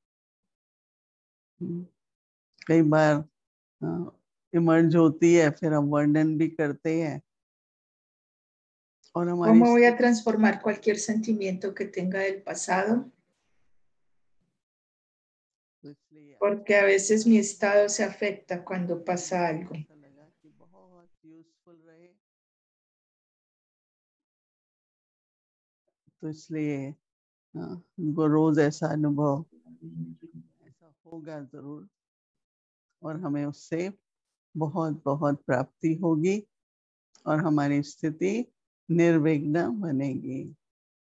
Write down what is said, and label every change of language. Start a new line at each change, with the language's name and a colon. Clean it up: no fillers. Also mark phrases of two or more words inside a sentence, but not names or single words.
Hindi: कई बार इमर्ज होती है फिर हम वर्णन भी करते हैं और हमारी
Spanish: ¿Cómo voy a transformar cualquier sentimiento que tenga del pasado? Porque a veces mi estado se afecta cuando pasa algo.
Hindi: तो इसलिए उनको रोज ऐसा अनुभव ऐसा होगा जरूर और हमें उससे बहुत बहुत प्राप्ति होगी और हमारी स्थिति निर्विघ्न बनेगी।